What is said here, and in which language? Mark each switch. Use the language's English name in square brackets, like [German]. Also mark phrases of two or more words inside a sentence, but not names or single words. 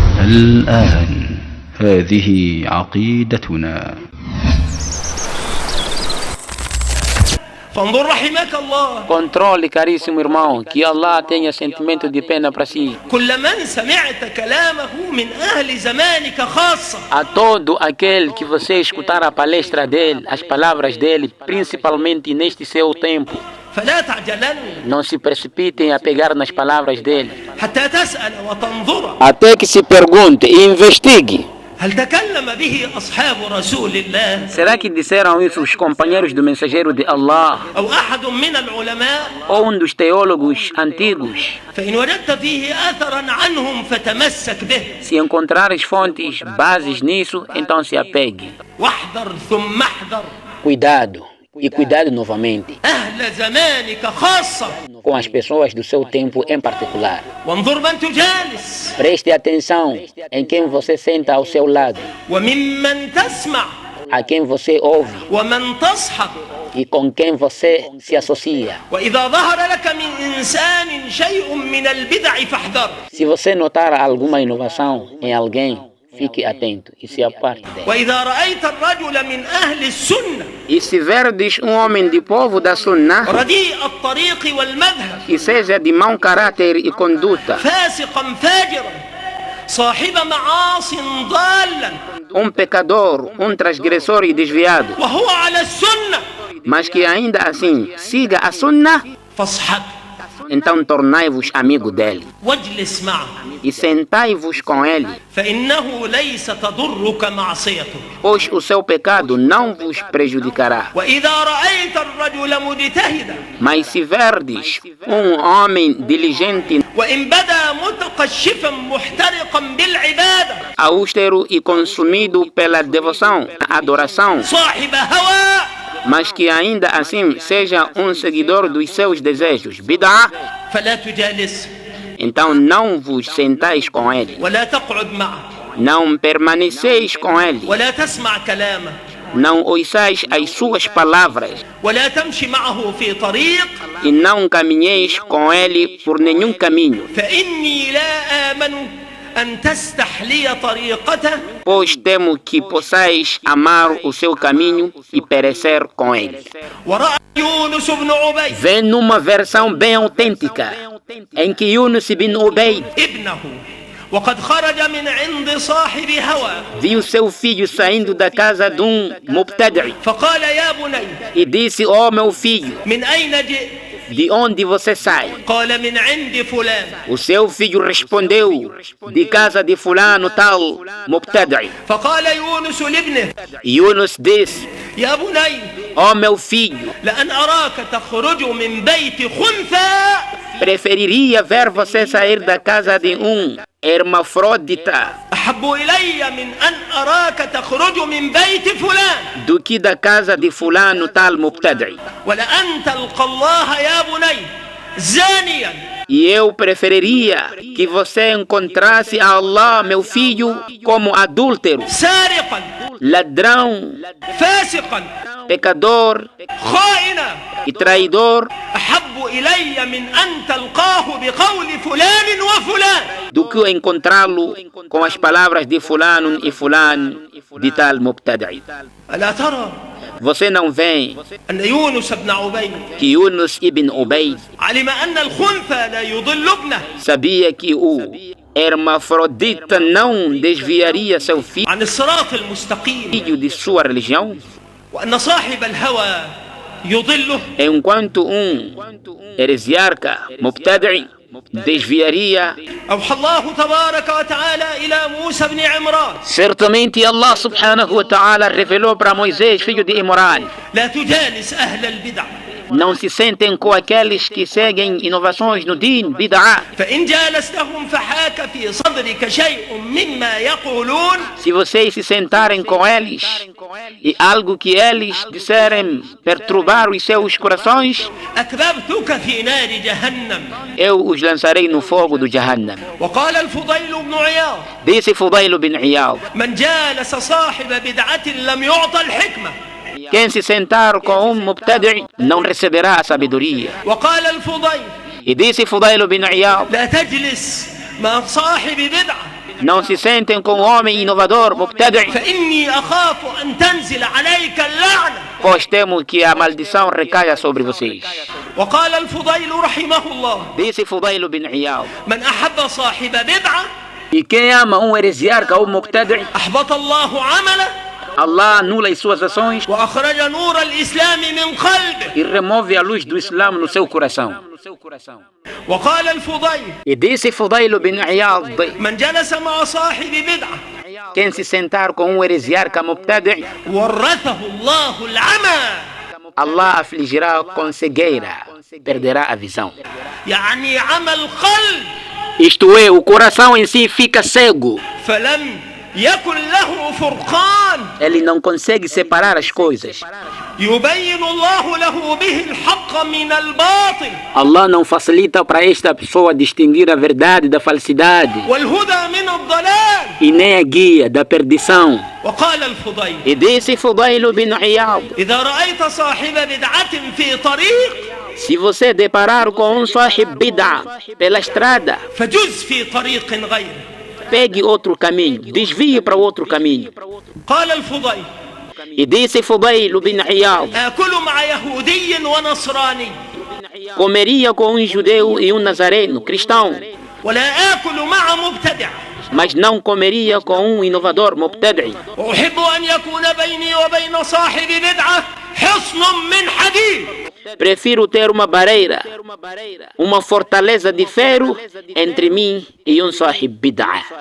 [Arabic] الآن هذه عقيدتنا. فانظر رحمك الله. [Portuguese] Controle, caríssimo irmão, que Allah tenha sentimento de pena para si. [Arabic] كل من سمعت كلامه من أهل زمانك خاصة. [Portuguese] A todo aquele que você escutar a palestra dele, as palavras dele, principalmente neste seu tempo, [Arabic] فلا تعجلن [Portuguese] não se precipitem a pegar nas palavras dele, [Arabic] حتى تسأل وتنظر [Portuguese] até que se pergunte e investigue. [Arabic] هل تكلم به أصحاب رسول الله [Portuguese] Será que disseram isso os companheiros do mensageiro de Allah [Arabic] أو أحد من العلماء؟ [Portuguese] ou dos teólogos antigos? [Arabic] فإن وجدت فيه أثرا عنهم فتمسك به. [Portuguese] Se encontrares fontes, bases nisso, então se apegue. [Arabic] واحذر ثم احذر. [Portuguese] Cuidado, e cuidado novamente, [Arabic] أهل زمانك خاصة. [Portuguese] com as pessoas do seu tempo em particular. [Arabic] وانظر من تجالس [Portuguese] Preste atenção em quem você senta ao seu lado, [Arabic] وممن تسمع [Portuguese] a quem você ouve [Arabic] ومن تصحب. [Portuguese] e com quem você se associa. [Arabic] وإذا ظهر لك من إنسان شيء من البدع فاحذر. [Portuguese] Se você notar alguma inovação em alguém, fique atento e se aparte dela. [Arabic] وإذا رأيت الرجل من أهل السنة [Portuguese] E se verdes homem de povo da Sunnah, [Arabic] رديء الطريق والمذهب [Portuguese] que seja de mau caráter e conduta, [Arabic] فاسقا فاجرا صاحب معاص ضالا [Portuguese] pecador, transgressor e desviado, [Arabic] وهو على السنة [Portuguese] mas que ainda assim siga a Sunnah, [Arabic] فاصحب [Portuguese] então tornai-vos amigo dele [Arabic] واجلس معه [Portuguese] e sentai-vos com ele, [Arabic] فإنه ليس تضرك معصيته. [Portuguese] pois o seu pecado não vos prejudicará. [Arabic] وإذا رأيت الرجل مجتهدا [Portuguese] Mas se verdes homem diligente, [Arabic] وإن بدا متقشفا محترقا بالعبادة [Portuguese] austero e consumido pela devoção, adoração, [Arabic] صاحب هوى [Portuguese] mas que ainda assim seja seguidor dos seus desejos, bid'ah, [Arabic] فلا تجالسه [Portuguese] então não vos sentais com ele, [Arabic] ولا تقعد معه [Portuguese] não permaneceis com ele, [Arabic] ولا تسمع كلامه [Portuguese] não ouçais as suas palavras [Arabic] ولا تمشي معه في طريق [Portuguese] e não caminheis com ele por nenhum caminho, [Arabic] فإني لا آمن أن تستحلي طريقته [Portuguese] pois temo que possais amar o seu caminho e perecer com ele. [Arabic] ورأى يونس بن عبيد [Portuguese] Vem numa versão bem autêntica, em que Yunus ibn Ubayd [Arabic] ابنه وقد خرج من عند صاحب هوى [Portuguese] viu seu filho saindo da casa de mubtadi' [Arabic] فقال يا بني [Portuguese] e disse: ó meu filho, [Arabic] من أين جئت؟ [Portuguese] de onde você sai? [Arabic] قال من عند فلان [Portuguese] O seu filho respondeu: de casa de fulano tal, mubtadi'. [Arabic] فقال يونس لابنه [Portuguese] Yunus disse: [Arabic] يا بني [Portuguese] ó meu filho, [Arabic] لأن أراك تخرج من بيت خنثى [Portuguese] preferiria ver você sair da casa de hermafrodita [Arabic] أحب إلي من أن أراك تخرج من بيت فلان [Portuguese] do que da casa de fulano tal mubtadi'. [Arabic] ولأن تلقى الله يا بني زانيا [Portuguese] E eu preferiria que você encontrasse a Allah, meu filho, como adúltero, [Arabic] سارقا [Portuguese] ladrão, [Arabic] فاسقا [Portuguese] pecador [Arabic] خائنا [Portuguese] e traidor, [Arabic] أحب إلي من أن تلقاه بقول فلان وفلان [Portuguese] do que encontrá-lo com as palavras de fulano e fulano de tal mubtadi'. [Arabic] ألا ترى [Portuguese] Você não vê [Arabic] أن يونس بن عبيد [Portuguese] que Yunus ibn Ubayd [Arabic] علم أن الخنثى لا يضل ابنه [Portuguese] sabia que o hermafrodita não desviaria seu [Arabic] عن الصراط المستقيم [Portuguese] filho de sua religião, [Arabic] وأن صاحب الهوى يضله [Portuguese] enquanto heresiarca mubtadi' desviaria. [Arabic] أوحى الله تبارك وتعالى إلى موسى بن عمران [Portuguese] Certamente Allah [Arabic] سبحانه وتعالى [Portuguese] revelou para Moisés, filho de Imran: [Arabic] لا تجالس أهل البدع [Portuguese] não se sentem com aqueles que seguem inovações no din, bid'ah. [Arabic] فإن جالستهم فحاك في صدرك شيء مما يقولون [Portuguese] Se vocês se sentarem com eles e algo que eles disserem perturbar os seus corações, [Arabic] أكببتك في نار جهنم. [Portuguese] eu os lançarei no fogo do Jahannam. [Arabic] وقال الفضيل بن عياض [Portuguese] Disse Fudail bin Iyad: [Arabic] من جالس صاحب بدعة لم يعطى الحكمة. [Portuguese] quem se sentar com mubtadi' não receberá a sabedoria. [Arabic] وقال الفضيل [Portuguese] E disse Fudail bin Iyad: [Arabic] لا تجلس مع صاحب بدعة [Portuguese] não se sentem com o homem inovador, mubtadi', [Arabic] فإني أخاف أن تنزل عليك اللعنة. [Portuguese] pois temo que a maldição recaia sobre vocês. [Arabic] وقال الفضيل رحمه الله: [Portuguese] Disse Fudail bin Iyad: [Arabic] من أحب صاحب بدعة [Portuguese] e quem ama um heresiarca ou mubtadi', [Arabic] أحبط الله عمله [Portuguese] Allah anula as suas ações [Arabic] وأخرج نور الإسلام من قلبه. [Portuguese] e remove a luz do Islã no seu coração. [Arabic] وقال الفضيل: [Portuguese] E disse Fudail bin Iyad: [Arabic] من جلس مع صاحب بدعة [Portuguese] quem se sentar com um heresiarca mubtadi', [Arabic] ورثه الله العمى. [Portuguese] Allah afligirá com cegueira, perderá a visão. [Arabic] يعني عمى القلب [Portuguese] Isto é, o coração em si fica cego. [Arabic] فلم يكن له فرقان [Portuguese] Ele não consegue separar as coisas. [Arabic] يبين الله له به الحق من الباطل [Portuguese] Allah não facilita para esta pessoa distinguir a verdade da falsidade [Arabic] والهدى من الضلال. [Portuguese] e nem a guia da perdição. [Arabic] وقال الفضيل: [Portuguese] E disse Fudail bin Iyad: [Arabic] إذا رأيت صاحب بدعة في طريق [Portuguese] se você deparar com um [Arabic] صاحب بدعة [Portuguese] pela estrada, [Arabic] فجز في طريق غيره. [Portuguese] pegue outro caminho, desvie para outro caminho. [Arabic] قال الفضيل: [Portuguese] E disse Fudail bin Iyad: [Arabic] آكل مع يهودي ونصراني [Portuguese] comeria com um judeu e um nazareno, cristão, [Arabic] ولا آكل مع مبتدع [Portuguese] mas não comeria com um inovador mubtadi'. [Arabic] وأحب أن يكون بيني وبين صاحب بدعة حصن من حديد. [Portuguese] Prefiro ter uma barreira, uma fortaleza de ferro entre mim e um [Arabic] صاحب بدعة.